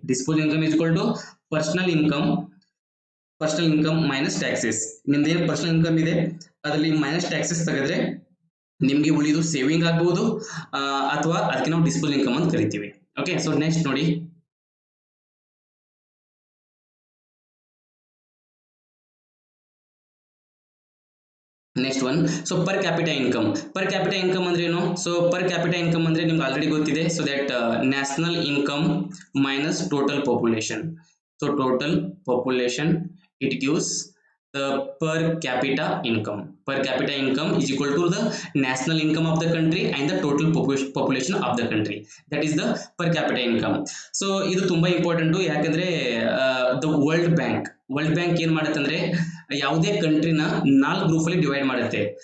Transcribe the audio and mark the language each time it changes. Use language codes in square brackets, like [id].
[en] Disposal income is equal to personal income minus taxes. [kn] ನಿಮ್ದೇನು personal income ಇದೆ ಅದರಲ್ಲಿ minus taxes ತೆಗೆದ್ರೆ ನಿಮ್ಗೆ ಉಳಿದು ಸೇವಿಂಗ್ ಆಗ್ಬಹುದು, ಅಥವಾ ಅದಕ್ಕೆ ನಾವು ಡಿಸ್ಪೋಸಲ್ ಇನ್ಕಮ್ ಅಂತ ಕರಿತೀವಿ. [en] Okay, so next ನೋಡಿ, next one. So per capita income. [kn] ಅಂದ್ರೆ ಏನು? [en] so per capita income [kn] ಅಂದ್ರೆ ನಿಮ್ಗೆ ಆಲ್ರೆಡಿ ಗೊತ್ತಿದೆ. [en] So that national income minus total population. So total population it gives the per capita income. Per capita income is equal to the national income of the country and the total population of the country. That is the per capita income. [kn] So ಇದು ತುಂಬಾ important, ಯಾಕಂದ್ರೆ the world bank ಏನ್ ಮಾಡುತ್ತೆ ಅಂದ್ರೆ ಯಾವುದೇ ಕಂಟ್ರಿನ 4 group ಅಲ್ಲಿ divide ಮಾಡುತ್ತೆ.